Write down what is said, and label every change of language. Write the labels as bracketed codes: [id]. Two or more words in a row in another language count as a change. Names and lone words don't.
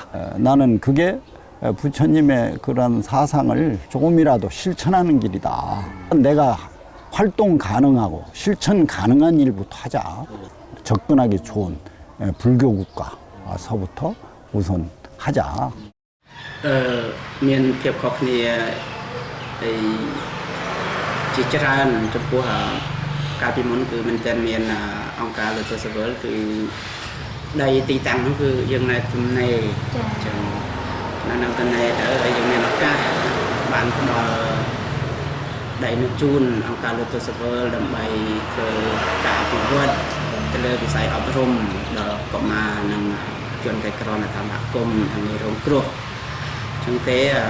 [ko] 나는 그게 부처님의 그런 사상을 조금이라도 실천하는 길이다. 내가 활동 가능하고 실천 가능한 일부터 하자. 접근하기 좋은 불교 국가서부터 우선 하자. [km] មានភាពខុសគ្នាជាច្រើនចំពោះកាលពីមុនគឺមែនតើមានអង្គការលើកទៅសវល គឺដីទីតាំងនោះគឺយើងនៅទំនេរចឹងនៅទំនេរទៅយើងមានឱកាសបានផ្ដល់ដីនោះជូនអង្គការលើកទៅសវលដើម្បីធ្វើការអភិវឌ្ឍទៅលើវិស័យអប់រំដល់កុមារនិងជនក្រីក្រនៅតាមសហគមន៍និងរងគ្រោះចឹងទេ